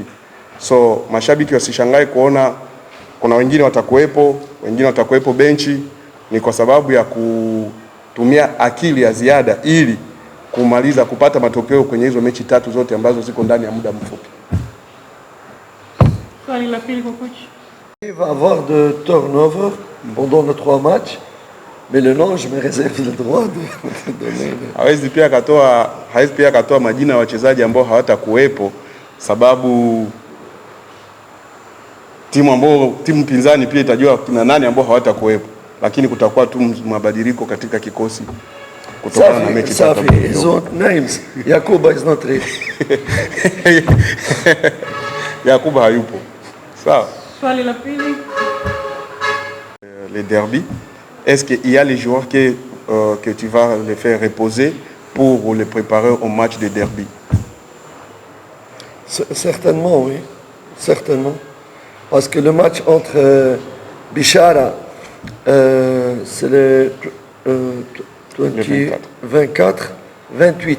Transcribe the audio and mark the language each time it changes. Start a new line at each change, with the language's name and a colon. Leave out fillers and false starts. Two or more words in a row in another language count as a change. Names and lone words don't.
Swahili: So mashabiki wasishangae kuona kuna wengine watakuwepo benchi, ni kwa sababu ya kutumia akili ya ziada ili kupata matokeo kwenye hizo mechi 3 zote ambazo ziko ndani ya muda mfupi. Swali la pili kwa coach.
French: Il va avoir de turnover pendant les 3 matchs, mais le nom, je me réserve le droit de donner.
Swahili: Hawezi pia akatoa majina ya wachezaji ambao hawatakuwepo, sababu timu pinzani pia itajua kina nani ambao hawatakuwepo, lakini kutakuwa tu mabadiliko katika kikosi kutokana na mechi tatu.
French: Ils ont
English: names. Yakuba is not ready.
Swahili: Yakuba hayupo. Sawa. Swali la pili.
French: Les derby, est-ce qu'il y a les joueurs que tu vas les faire reposer pour les préparer au match de derby? Certainement, oui. Certainement. Parce que le match entre Bishara, c'est le 24, 28.